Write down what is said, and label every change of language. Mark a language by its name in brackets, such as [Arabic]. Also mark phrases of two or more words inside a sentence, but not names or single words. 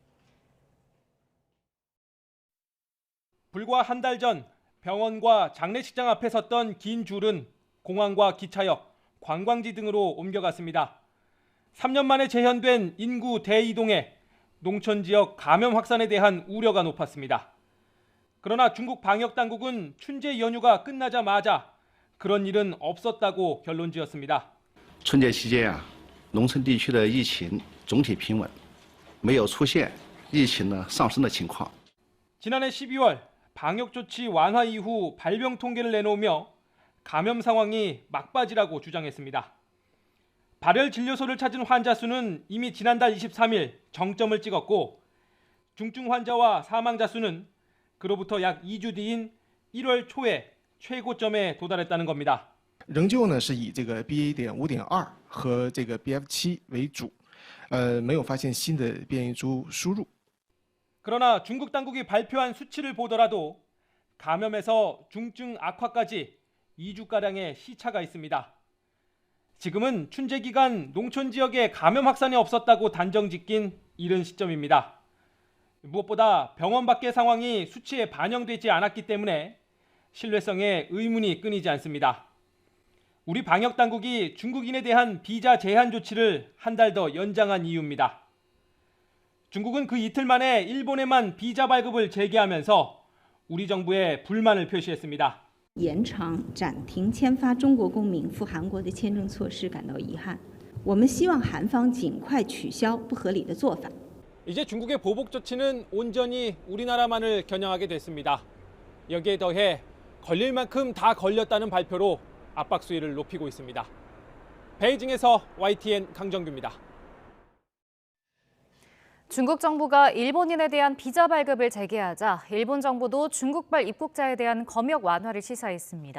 [Korean] 불과 한 달 전 병원과 장례식장 앞에 섰던 긴 줄은 공항과 기차역, 관광지 등으로 옮겨갔습니다. 3년 만에 재현된 인구 대이동에 농촌 지역 감염 확산에 대한 우려가 높았습니다. 그러나 중국 방역 당국은 춘제 연휴가 끝나자마자 그런 일은 없었다고 결론지었습니다. [Chinese] 春节期间农村地区的疫情总体平稳，没有出现疫情上升的情况。 [Korean] 지난해 12월 방역 조치 완화 이후 발병 통계를 내놓으며 감염 상황이 막바지라고 주장했습니다. 발열 진료소를 찾은 환자 수는 이미 지난달 23일 정점을 찍었고 중증 환자와 사망자 수는 그로부터 약 2주 뒤인 1월 초에 최고점에 도달했다는 겁니다. [Chinese] 仍旧呢是以这个 BA.5.2 和这个 BF7 为主，没有发现新的变异株输入。 [Korean] 그러나 중국 당국이 발표한 수치를 보더라도 감염에서 중증 악화까지 2주가량의 시차가 있습니다. 지금은 춘제 기간 농촌 지역에 감염 확산이 없었다고 단정 짓긴 이른 시점입니다. 무엇보다 병원 밖의 상황이 수치에 반영되지 않았기 때문에 신뢰성에 의문이 끊이지 않습니다. 우리 방역 당국이 중국인에 대한 비자 제한 조치를 한 달 더 연장한 이유입니다. 중국은 그 이틀 만에 일본에만 비자 발급을 재개하면서 우리 정부에 불만을 표시했습니다. [Chinese] 延长暂停签发中国公民赴韩国的签证措施感到遗憾。我们希望韩方尽快取消不合理的做法。 [Korean] 이제 중국의 보복 조치는 온전히 우리나라만을 겨냥하게 됐습니다. 여기에 더해 걸릴 만큼 다 걸렸다는 발표로 압박 수위를 높이고 있습니다. 베이징에서 YTN 강정규입니다. 중국 정부가 일본인에 대한 비자 발급을 재개하자 일본 정부도 중국발 입국자에 대한 검역 완화를 시사했습니다.